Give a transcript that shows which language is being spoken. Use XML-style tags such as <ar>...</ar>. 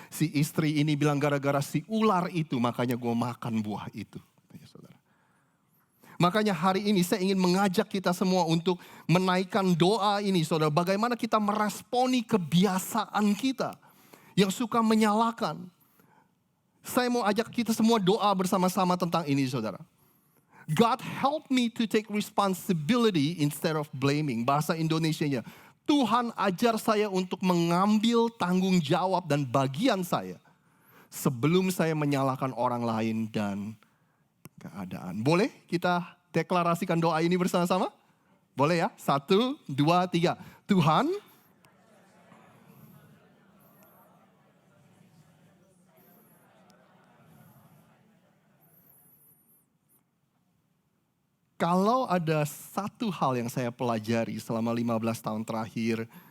<id>Si istri ini bilang gara-gara si ular itu, makanya gue makan buah itu. Saudara. Makanya hari ini saya ingin mengajak kita semua untuk menaikkan doa ini, saudara. Bagaimana kita meresponi kebiasaan kita yang suka menyalahkan. Saya mau ajak kita semua doa bersama-sama tentang ini, saudara.</id> <en>God help me to take responsibility instead of blaming.</en> <id>Bahasa Indonesianya, Tuhan ajar saya untuk mengambil tanggung jawab dan bagian saya sebelum saya menyalahkan orang lain dan keadaan. Boleh kita deklarasikan doa ini bersama-sama? Boleh ya? 1, 2, 3. Tuhan, kalau ada satu hal yang saya pelajari selama 15 tahun terakhir</id>